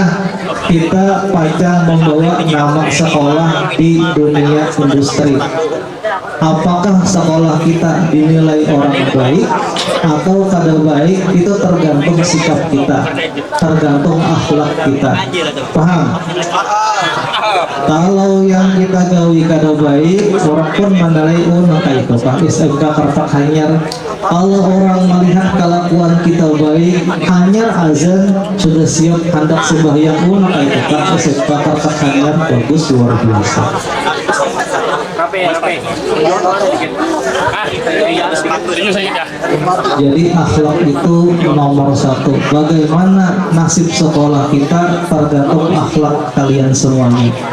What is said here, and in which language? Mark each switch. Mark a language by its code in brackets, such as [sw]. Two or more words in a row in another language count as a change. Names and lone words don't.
[id] Kita pajang membawa nama sekolah di dunia industri. Apakah sekolah kita dinilai orang baik atau kada baik, itu tergantung sikap kita, tergantung akhlak kita. Paham? Kalau yang kita [bjn] gawi kada [id] baik, orang pun menilai kayak itu Pak SMK Kartak Hanyar. Kalau orang melihat kelakuan kita baik, hanyar azan sudah siap hendak sembahyang kayak itu Pak SMK Kartak Hanyar, bagus luar biasa. Jadi akhlak itu nomor satu. Bagaimana nasib sekolah kita tergantung akhlak kalian semuanya.